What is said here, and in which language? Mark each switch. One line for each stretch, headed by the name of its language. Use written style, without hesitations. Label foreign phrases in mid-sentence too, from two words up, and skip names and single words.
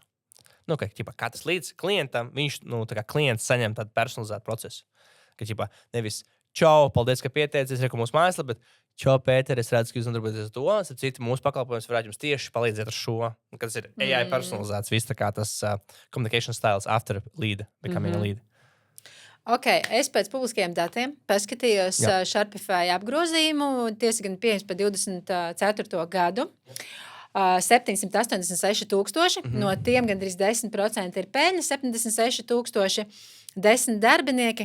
Latvian: Nu, ka katrs līdz klientam, viņš, tā kā klients saņem tādu personalizētu procesu. Ka nevis čau, paldies, ka pieteicies, reku mūsu mājaslapā, bet čau, Pēter, es redzu, ka jūs nodarbojaties ar to. Citu mūsu pakalpojums varētu jums tieši palīdzēt ar šo. Kad tas ir AI personalizēts, viss tā kā tas
English: communication styles after lead, becoming a lead.
Latvian: Ok, es pēc publiskajiem datiem paskatījos Sharpify apgrozījumu, tiesa gan pieejams par 24. gadu. 786,000, no tiem gandrīz 10% ir peļņa, 76,000, 10 darbinieki.